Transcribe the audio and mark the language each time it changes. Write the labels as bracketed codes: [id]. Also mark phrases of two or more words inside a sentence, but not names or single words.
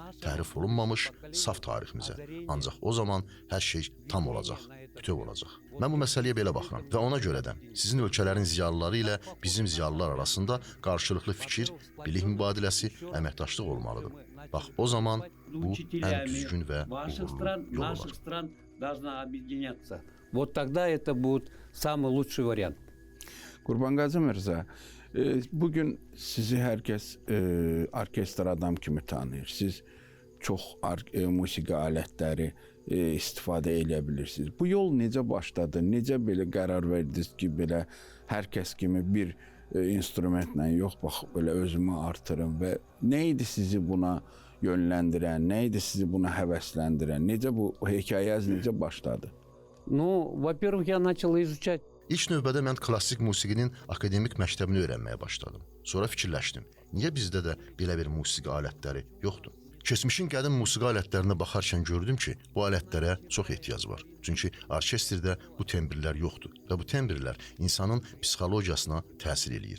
[az] Təhrif olunmamış, saf tariximizə. Ancaq o zaman hər şey tam olacaq, bütöv olacaq. Mən bu məsələyə belə baxıram və ona görə də sizin ölkələrin ziyalıları ilə bizim ziyalılar arasında qarşılıqlı fikir, bilik mübadiləsi, əməkdaşlıq olmalıdır. Bax, o zaman bu ən düzgün və uğurlu yol olar. [ru] должна объединяться. Вот тогда это будет самый лучший вариант. [az] Qurbanqazı Mirzə, bugün sizi hər kəs orkestr adam kimi tanıyır. Siz çox musiqi alətləri istifadə edə bilirsiniz. Bu yol necə başladı? Necə belə qərar verdiniz ki, belə hər kəs kimi bir instrumentlə yox, bax, belə özümü artırım və nə idi sizi buna yönləndirən, nə idi sizi buna həvəsləndirən? Necə bu hekayəniz necə başladı? [ru] Ну, во-первых, я начал изучать. [az] İlk növbədə mən klassik musiqinin akademik məktəbini öyrənməyə başladım. Sonra fikirləşdim, niyə bizdə də belə bir musiqi alətləri yoxdur? Keçmişin qədim musiqi alətlərinə baxarkən gördüm ki, bu alətlərə çox ehtiyac var. Çünki orkestrdə bu tembrlər yoxdur və bu tembrlər insanın psixologiyasına təsir eləyir.